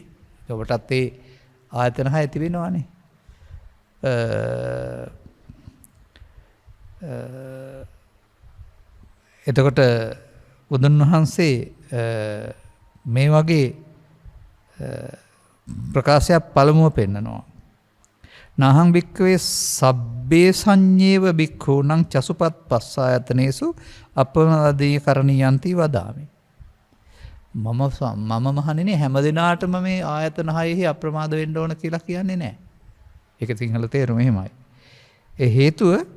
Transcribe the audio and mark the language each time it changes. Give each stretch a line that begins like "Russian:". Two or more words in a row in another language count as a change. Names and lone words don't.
Sinhala: ඔබටත් ඒ ආයතන 6 තිබෙනවානේ. එතකොට බුදුන් වහන්සේ මේ වගේ ප්‍රකාශයක් පළමුව පෙන්නනවා.
Pali: නාහං භික්ඛවේ සබ්බේ සංඤේව භික්ඛූනං චසුපත් පස්සායතනේසු අපමාදී කරණීයන්ති වදාමි.
Sinhala: මම මහණෙනි හැම දිනාටම මේ ආයතන 6ෙහි අප්‍රමාද වෙන්න ඕන කියලා කියන්නේ නැහැ. ඒක සිංහල තේරුම එහෙමයි. ඒ හේතුව